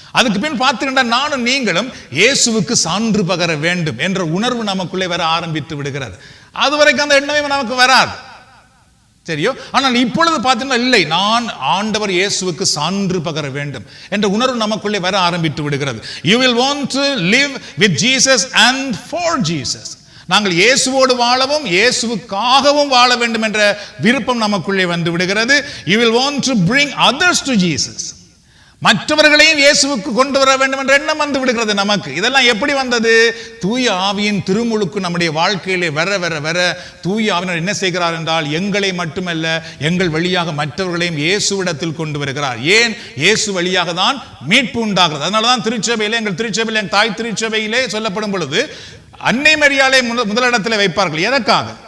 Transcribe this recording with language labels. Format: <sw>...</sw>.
<ta>அதுக்கு பின் பார்த்துக்கிட்டா நானும் நீங்களும் இயேசுவுக்கு சான்று பகர வேண்டும் என்ற உணர்வு நமக்குள்ளே வர ஆரம்பித்து விடுகிறது. அதுவரைக்கும் அந்த எண்ணமே நமக்கு வராது, சரியோ? ஆனால் இப்பொழுது பார்த்தீங்கன்னா இல்லை, நான் ஆண்டவர் இயேசுவுக்கு சான்று பகர வேண்டும் என்ற உணர்வு நமக்குள்ளே வர ஆரம்பித்து விடுகிறது.</ta> <en>You will want to live with Jesus and for Jesus.</en> <ta>நாங்கள் இயேசுவோடு வாழவும் இயேசுவுக்காகவும் வாழ வேண்டும் என்ற விருப்பம் நமக்குள்ளே வந்து விடுகிறது.</ta> <en>You will want to bring others to Jesus.</en> <ta>மற்றவர்களையும் இயேசுவுக்கு கொண்டு வர வேண்டும் என்ற எண்ணம் வந்து விடுகிறது நமக்கு. இதெல்லாம் எப்படி வந்தது? தூய ஆவியின் திருமுழுக்கு நம்முடைய வாழ்க்கையிலே வர வர வர தூய ஆவியானவர் என்ன செய்கிறார் என்றால், எங்களை மட்டுமல்ல எங்கள் வழியாக மற்றவர்களையும் இயேசுவிடத்தில் கொண்டு வருகிறார். ஏன்? இயேசு வழியாக தான் மீட்பு உண்டாகிறது. அதனால தான் திருச்சபையிலே, எங்கள் திருச்சபையிலே, எங்கள் தாய் திருச்சபையிலே சொல்லப்படும் பொழுது அன்னை மரியாளை முதலிடத்தில் வைப்பார்கள். எதற்காக?</ta>